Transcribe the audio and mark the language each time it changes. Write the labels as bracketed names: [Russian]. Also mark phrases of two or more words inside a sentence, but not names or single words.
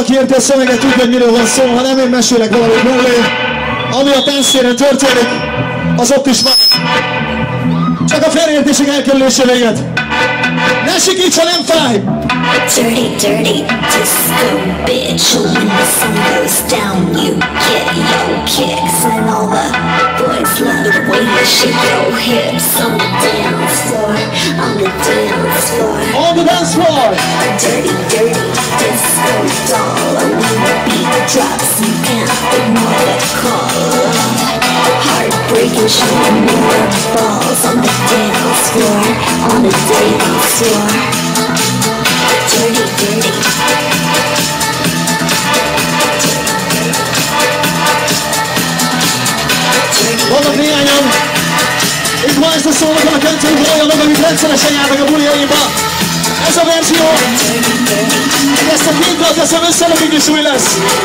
[Hungarian] érti a szöveget, tudja, hogy miről van szó, ha nem én mesélek valamit mellé. Ami a tánctéren történik, az ott is van. Csak a félreértések elkerülése véget. Ne sikíts, ha nem fáj! [English] Dirty, dirty disco bitch. When the sun goes down, you get your kicks. And all the boys love the way you shake your hips on the dance floor, on the dance floor. On the dance floor! A dirty, dirty disco doll. When the beat drops, you can't ignore the call. Heartbreaking, showing me your balls on the dance floor, on the dance floor. Dirty, dirty. [Hungarian] Vannak néhányan, itt ma este szólnak a köntőkről olyanok, amik rendszeresen járnak a buliaimba. Ez a verzió, ezt a két dalt teszem össze, amíg is új lesz.